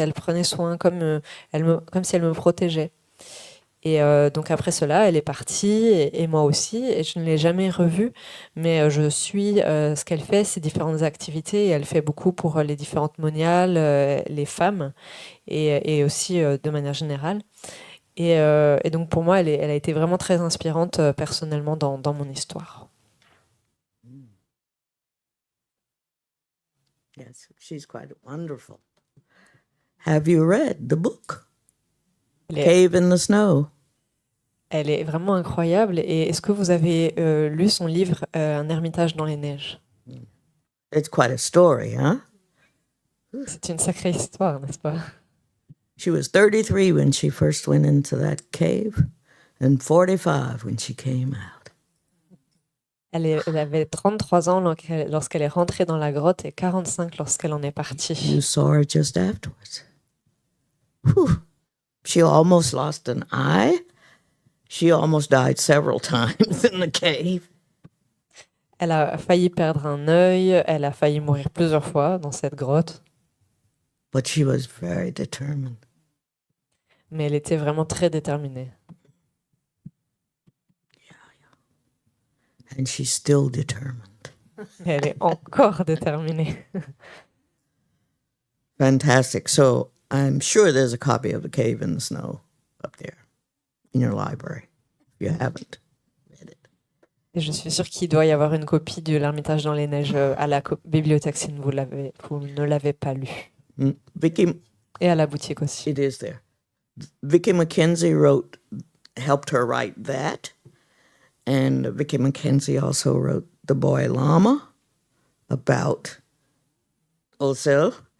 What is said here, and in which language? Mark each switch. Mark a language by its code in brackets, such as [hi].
[fr] Elle prenait soin comme si elle me protégeait. Et donc après cela, elle est partie, et moi aussi, et je ne l'ai jamais revue, mais je suis ce qu'elle fait, ses différentes activités, et elle fait beaucoup pour les différentes moniales, les femmes, et aussi de manière générale. Et donc pour moi, elle a été vraiment très inspirante personnellement dans mon histoire. [en] Yes, she's quite wonderful. Have you read the book? Cave in the Snow. [fr] Elle est vraiment incroyable. Et est-ce que vous avez lu son livre Un ermitage dans les neiges? [en] It's quite a story, huh? [fr] C'est une sacrée histoire, n'est-ce pas? [en] She was 33 when she first went into that cave, and 45 when she came out. [fr] Elle avait 33 ans lorsqu'elle est rentrée dans la grotte et 45 lorsqu'elle en est partie. [en] You saw her just afterwards. Whew. She almost lost an eye. She almost died several times in the cave. [fr] Elle a failli perdre un œil, elle a failli mourir plusieurs fois dans cette grotte. [en] But she was very determined. [fr] Mais elle était vraiment très déterminée. [en] And she's still determined. [fr] Elle est encore déterminée. [en] Fantastic. So I'm sure there's a copy of The Cave in the Snow up there in your library, if you haven't read it. [fr] Et je suis sûre qu'il doit y avoir une copie de l'Ermitage dans les neiges à la bibliothèque si vous ne l'avez pas lu. [en] Vicky, [fr] et à la boutique aussi. [en] It is there. Vicky McKenzie helped her write that. And Vicky McKenzie also wrote The Boy Lama about Osil.